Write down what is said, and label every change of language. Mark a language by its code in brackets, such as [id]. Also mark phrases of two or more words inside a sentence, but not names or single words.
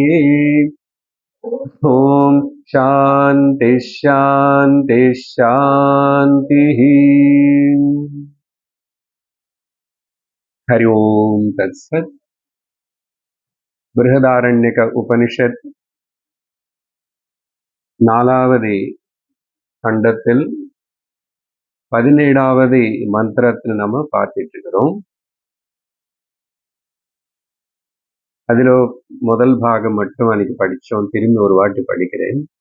[sa] ॐ शान्ति शान्ति शान्तिः। हरि ओम् तत्सत्। [ta] बृहदारण्यक उपनिषत् நாலாவது கண்டத்தில் 17வது மந்திரத்தை நம்ம பார்த்துட்டு இருக்கிறோம். அதுல முதல் பாகம் மட்டும் அன்னைக்கு படிச்சோம், திரும்பி ஒரு வாட்டி படிக்கிறேன்.